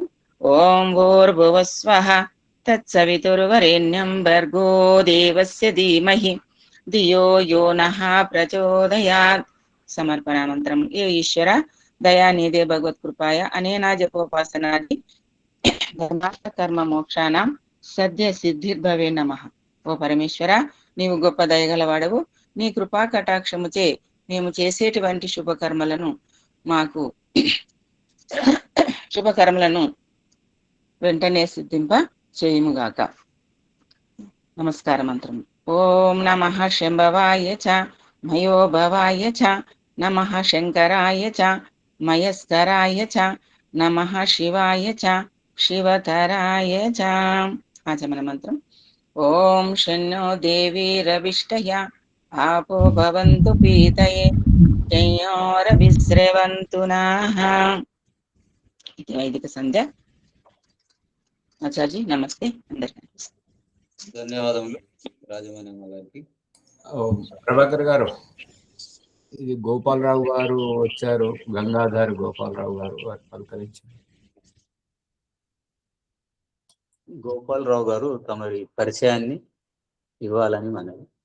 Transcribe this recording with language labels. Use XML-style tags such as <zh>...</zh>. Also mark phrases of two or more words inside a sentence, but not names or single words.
<sa>ॐ भूर्भुवस्वः तत्सवितुर्वरेण्यं भर्गो देवस्य धीमहि धियो यो नः प्रचोदयात् समर्पणामन्त्रम् ये ईश्वर दयानिधे भगवत्कृपाय अनेन जपोपासनादि धर्मार्थ कर्म मोक्षाणां सद्य सिद्धिर्भवे नमः</sa> <te>ఓ పరమేశ్వర నీవు గొప్ప దయగలవాడవు నీ కృపా కటాక్షముచే మేము చేసేటువంటి శుభకర్మలను వెంటనే సిద్ధింప చేయుముగాక నమస్కార మంత్రం</te> <sa>ఓం నమః శంభవాయ చ మయోభవాయ చ నమః శంకరాయ చ మయస్కరాయ చ నమః శివాయ చ శివతరాయ చ</sa> <te>ఆచమన మంత్రం</te> <sa>ॐ शन्नो देवीरभिष्टया आपो भवन्तु पीतये शंयोरभिस्रवन्तु नः इति वैदिक संध्या आचार्य नमस्ते అందరికీ</sa> <te>ధన్యవాదములు రాజమానమ్మ గారికి. ప్రభాకర్ గారు, ఇది గోపాలరావు గారు వచ్చారు, గంగాధర్ గోపాలరావు గారు, వారు పలకరించారు. గోపాలరావు గారు తమరి పరిచయాన్ని ఇవ్వాలని మనవి.</te>